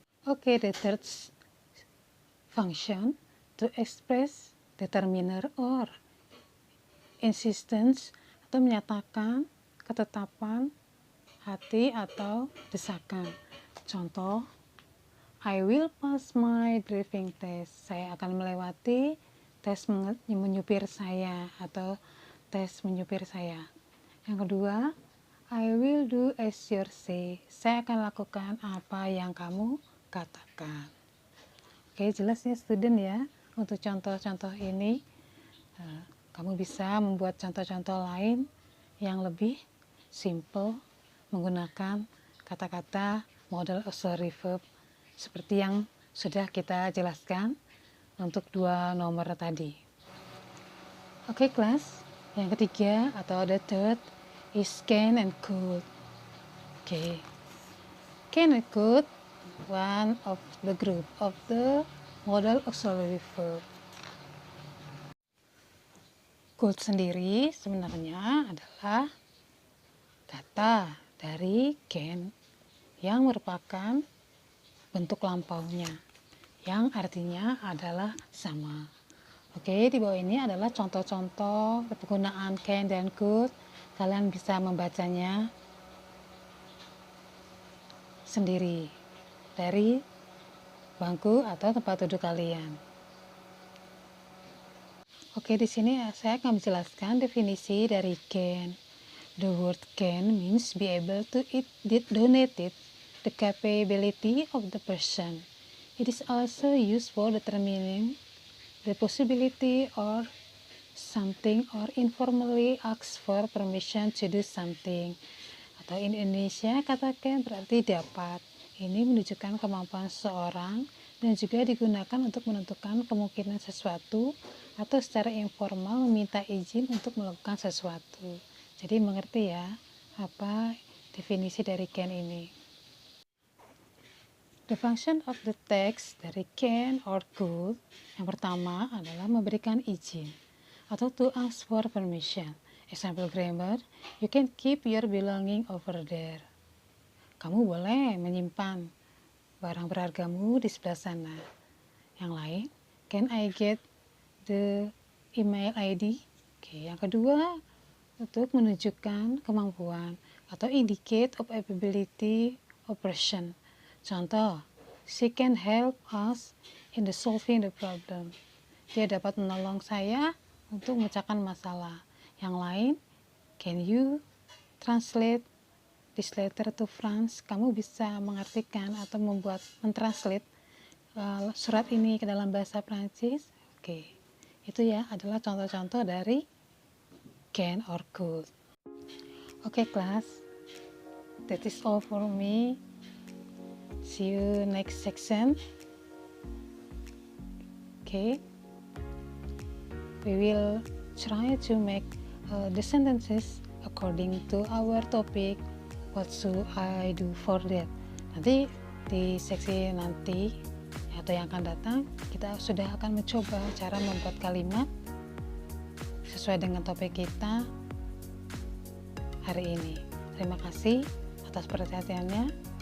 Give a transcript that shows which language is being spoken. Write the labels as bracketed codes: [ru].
[en] Oke, the third function, to express determiner or insistence, [id] atau menyatakan ketetapan hati atau desakan. [en] Contoh, I will pass my driving test. [id] Saya akan melewati tes menyupir saya atau tes menyupir saya. Yang kedua, [en] I will do as you say. [id] Saya akan lakukan apa yang kamu katakan. Oke, jelas ya student ya. Untuk contoh-contoh ini, kamu bisa membuat contoh-contoh lain yang lebih simple menggunakan kata-kata modal auxiliary verb seperti yang sudah kita jelaskan untuk dua nomor tadi. Oke, kelas. Yang ketiga atau [en] the third is can and could. [id] Oke. [en] Can and could one of the group of the modal auxiliary verb. [id] Could sendiri sebenarnya adalah kata dari can yang merupakan bentuk lampaunya, yang artinya adalah sama. Oke, di bawah ini adalah contoh-contoh penggunaan can dan could. Kalian bisa membacanya sendiri dari bangku atau tempat duduk kalian. Oke, di sini saya akan menjelaskan definisi dari can. [en] The word can means be able to donate the capability of the person. It is also used for determining the possibility or something or informally ask for permission to do something. [id] atau [en] in Indonesia [id] katakan berarti dapat. Ini menunjukkan kemampuan seseorang dan juga digunakan untuk menentukan kemungkinan sesuatu atau secara informal meminta izin untuk melakukan sesuatu. Jadi mengerti ya apa definisi dari can ini. [en] The function of the text dari can or could [id] yang pertama adalah memberikan izin atau [en] to ask for permission. Example grammar, you can keep your belonging over there. [id] Kamu boleh menyimpan barang berhargamu di sebelah sana. Yang lain, [en] can I get the email ID? [id] Oke, yang kedua, untuk menunjukkan kemampuan atau [en] indicate of ability of person. Contoh, she can help us in the solving the problem. [id] Dia dapat menolong saya untuk memecahkan masalah. Yang lain, [en] can you translate this letter to France? [id] Kamu bisa mengartikan atau mentranslate surat ini ke dalam bahasa Prancis. Oke, itu ya adalah contoh-contoh dari can or could. [en] Oke, class, that is all for me. See you next section. Okay, we will try to make the sentences according to our topic. What should I do for that? [id] Nanti di seksi nanti atau yang akan datang kita sudah akan mencoba cara membuat kalimat sesuai dengan topik kita hari ini. Terima kasih atas perhatiannya.